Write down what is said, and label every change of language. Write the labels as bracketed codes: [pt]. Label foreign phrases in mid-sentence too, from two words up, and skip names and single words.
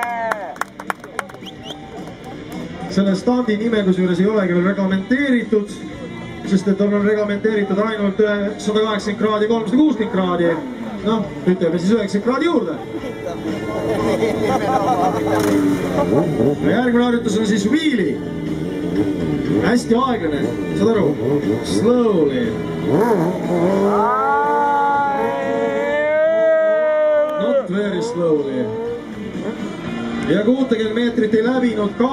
[et] Selle standi nime kusjuures ei olegi veel reglamenteeritud, sest et on reglementeeritud ainult 180 kraadi, 360 kraadi. Noh, ütleme siis 90 kraadi juurde. Järgmine harjutus on siis wheelie. Hästi aeglane, saad aru? [en] Slowly. Not very slowly. [et] Ja 60 meetrit ei läbinud ka.